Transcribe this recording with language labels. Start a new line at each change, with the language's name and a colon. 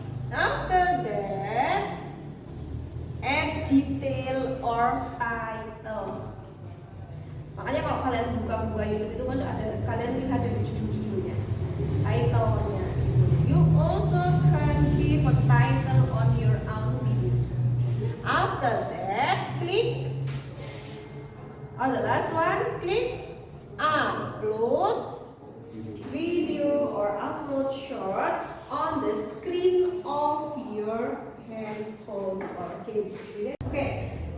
English: After that, add detail or title.
Indonesian: Makanya kalau kalian buka YouTube itu kan ada, kalian lihat dari judul-judulnya, title-nya.
English: You also can give a title on your own video. After that, click on the last one, click upload video or upload short on the screen of your handphone or case. Okay.